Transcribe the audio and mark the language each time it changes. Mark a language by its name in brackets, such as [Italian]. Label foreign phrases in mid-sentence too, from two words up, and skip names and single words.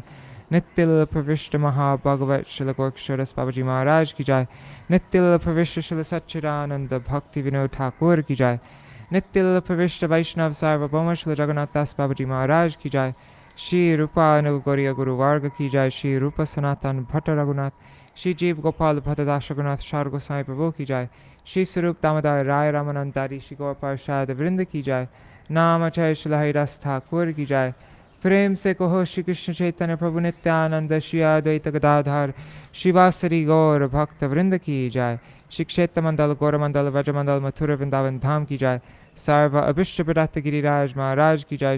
[Hindi] Nitya Pravishta Mahā-Bhagavat Śrīla Gorksharas Babaji Mahārāja की जय. Nitya Pravishta Śrīla Satchidananda Bhakti Vinod Ṭhākura की जय. Nitya Pravishta Vaishnav Sarvabhauma Śrīla Jagannath Das Babaji Mahārāja की जय. Śrī Rupa Anugauriya Guru Varga की जय. Śrī Rupa Sanatan Bhatta Raghunath Śrī Jeev Gopal Bhatta Das Raghunath Shar Gosvāmī Prabhu की जय. Śrī Sarup Damodar Rai Ramanandari Śrī Gaur Parshad Vrinda की जय. Namachay Śrīla Haridas Ṭhākura की जय. प्रेम से कहो श्री कृष्ण चैतन्य प्रभु नित्यानंद श्री अद्वैत गदाधर शिवासरी गौर भक्त वृंद की जाय. श्री क्षेत्र मंडल गौर मंडल व्रज मंडल मथुरा वृंदावन धाम की जाय. सर्व अभिष्ट प्रदत्त गिरिराज महाराज की जाय.